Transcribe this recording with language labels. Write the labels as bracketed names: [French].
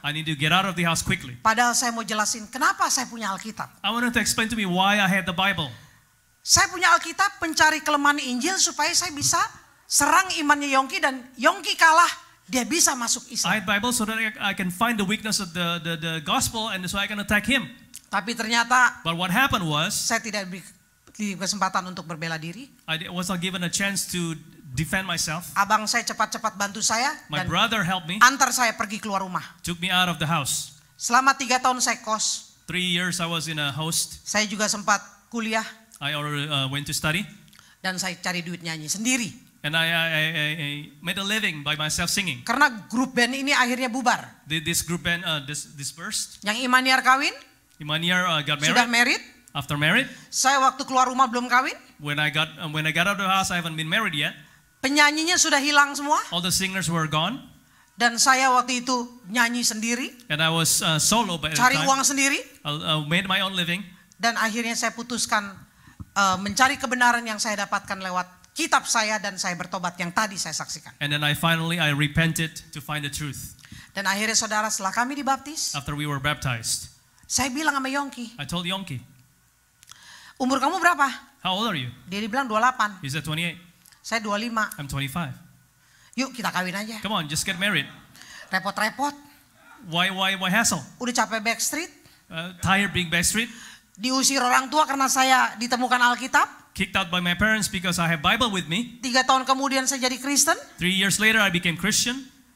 [English] I need to get out of the house quickly. [Indonesian] Padahal saya mau jelasin kenapa saya punya Alkitab. [English] I wanted to explain to me why I had the Bible. [Indonesian] Saya punya Alkitab pencari kelemahan Injil supaya saya bisa serang imannya Yongki dan Yongki kalah, dia bisa masuk [English] I [Indonesian] Islam. [English] had Bible so that I can find the weakness of the gospel and so I can attack him. [Indonesian] Tapi ternyata [English] But what happened was [Indonesian] saya tidak diberi kesempatan untuk berbela diri. [English] I was not given a chance to defend myself. [Indonesian] Abang saya cepat-cepat bantu saya [English] My brother helped me, [Indonesian] antar saya pergi keluar rumah. [English] took me out of the house. [Indonesian] Selama 3 tahun saya kos, [English] 3 years I was in a host. [Indonesian] saya juga sempat kuliah [English] I already went to study. [Indonesian] dan saya cari duit nyanyi sendiri. [English] And I made a living by myself singing. [Indonesian] Karena grup band ini akhirnya bubar. [English] This group band dispersed. [Indonesian] Yang Imaniar kawin, [English] Imaniar got [Indonesian] sudah [English] married. married. After married, [Indonesian] Saya waktu keluar rumah belum kawin. [English] when I got out of the house, I haven't been married yet. [Indonesian] Penyanyinya sudah hilang semua. [English] All the singers were gone, [Indonesian] Dan saya waktu itu nyanyi sendiri, [English] and I was solo by the [Indonesian] cari [English] time. [Indonesian] uang sendiri. [English] I made my own living, [Indonesian] Dan akhirnya saya putuskan mencari kebenaran yang saya dapatkan lewat kitab saya dan saya bertobat yang tadi saya saksikan. [English] and then I repented to find the truth. [Indonesian] Dan akhirnya saudara, setelah kami dibaptis, [English] After we were baptized, [Indonesian] saya bilang sama Yongki, [English] I told Yonki, [Indonesian] umur kamu berapa? [English] "How old are you?" [Indonesian] Dia dibilang 28, [English] He said 28. [Indonesian] saya 25. [English] I'm 25. [Indonesian] Yuk kita kawin aja. [English] Come on, just get married. [Indonesian] Repot-repot, [English] Why hassle? [Indonesian] udah capek backstreet, [English] Tired being backstreet, [Indonesian] diusir orang tua karena saya ditemukan Alkitab. [English] kicked out by my parents because I have Bible with me. [Indonesian] 3 tahun kemudian saya jadi Kristen. [English] 3 years later, I became Christian.